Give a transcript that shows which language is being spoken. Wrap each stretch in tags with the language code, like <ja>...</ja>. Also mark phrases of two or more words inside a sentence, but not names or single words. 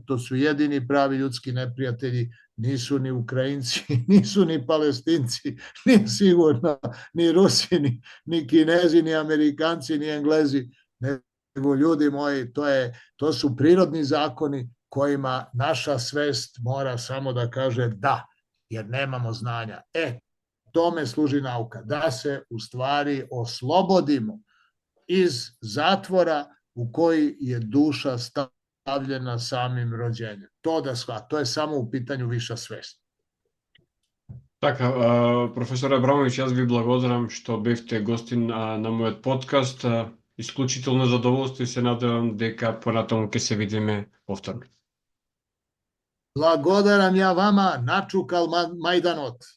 <sr>To su jedini pravi ljudski neprijatelji, nisu ni Ukrajinci, nisu ni Palestinci, ni sigurno ni Rusi, ni Kinezi, ni Amerikanci, ni Englezi, nego ljudi moji, to su prirodni zakoni kojima naša svest mora samo da kaže da, jer nemamo znanja. Tome služi nauka, da se u stvari oslobodimo iz zatvora u koji je duša stavljena samim rođenjem. To je samo u pitanju viša svest.</sr> <mk>Така, професор Абрамович, јас ви благодарам што бевте гостин на мојот подкаст. Исклучително задоволство и се надевам дека понатаму ќе се видиме повторно. Благодарам</mk> <sr>ја вама,</sr> <mk>начукал Мајданот.</mk>